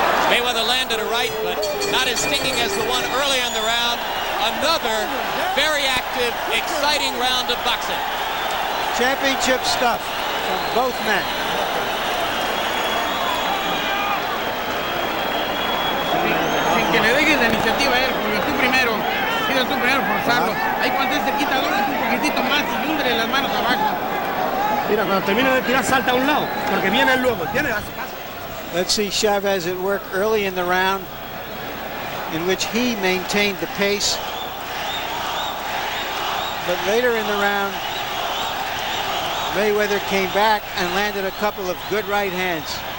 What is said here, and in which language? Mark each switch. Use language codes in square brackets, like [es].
[en] Mayweather landed a right, but not as stinging as the one earlier in the round. Another very active, exciting round of boxing. Championship stuff from both men. [es] Sin que le dejes la iniciativa a él, porque tú primero, forzarlo. Ahí cuando él se quita, doble un poquitito más y húndele las manos abajo. Mira, cuando termina de tirar, salta a un lado, porque viene él luego, ¿entiendes? [en] Let's see Chavez at work early in the round, in which he maintained the pace. But later in the round, Mayweather came back and landed a couple of good right hands.